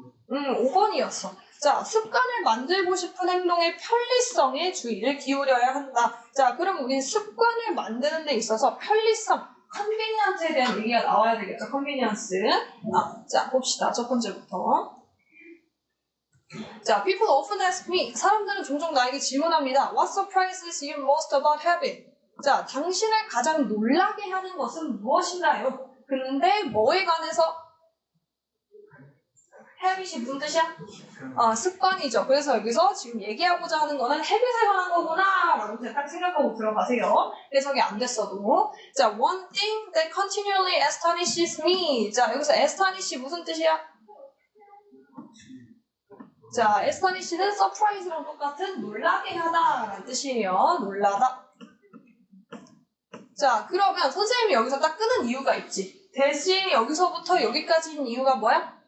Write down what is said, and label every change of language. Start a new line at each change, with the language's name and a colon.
Korean: 5번이었어. 자, 습관을 만들고 싶은 행동의 편리성에 주의를 기울여야 한다. 자, 그럼 우린 습관을 만드는 데 있어서 편리성, 컨비니언스에 대한 얘기가 나와야 되겠죠. 컨비니언스. 자, 봅시다. 첫 번째부터.
English: 자, people often ask me.
Korean: 사람들은 종종 나에게 질문합니다.
English: What surprises you most about habit?
Korean: 자, 당신을 가장 놀라게 하는 것은 무엇인가요? 근데 뭐에 관해서? habit이 무슨 뜻이야? 습관이죠. 그래서 여기서 지금 얘기하고자 하는 거는 habit에 관한 거구나 라고 딱 생각하고 들어가세요. 해석이 안 됐어도.
English: 자, one thing that continually astonishes me.
Korean: 자, 여기서 astonish 무슨 뜻이야? 자, astonish는 surprise랑 똑같은 놀라게 하다 라는 뜻이에요. 놀라다. 자, 그러면 선생님이 여기서 딱 끄는 이유가 있지. 대신 여기서부터 여기까지인 이유가 뭐야?